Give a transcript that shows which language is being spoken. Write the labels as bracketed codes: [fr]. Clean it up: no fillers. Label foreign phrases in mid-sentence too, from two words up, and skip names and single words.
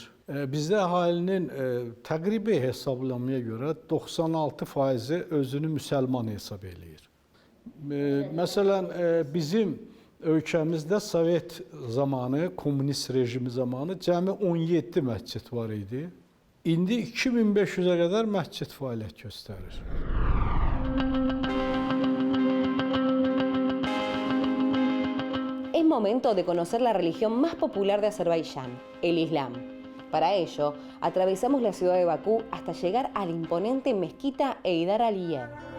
[az] Bizdə əhalinin təqribi hesablamaya görə 96% özünü müsəlman hesab eləyir. Məsələn, bizim ölkəmizdə Sovet zamanı, komünist rejimi zamanı cəmi 17 məscid var idi. İndi 2500-ə qədər məscid fəaliyyət göstərir. [es] Es momento de conocer la religión más popular de Azerbaiyán, el Islam. Para ello, atravesamos la ciudad de Bakú hasta llegar a la imponente mezquita Heydar Aliyev.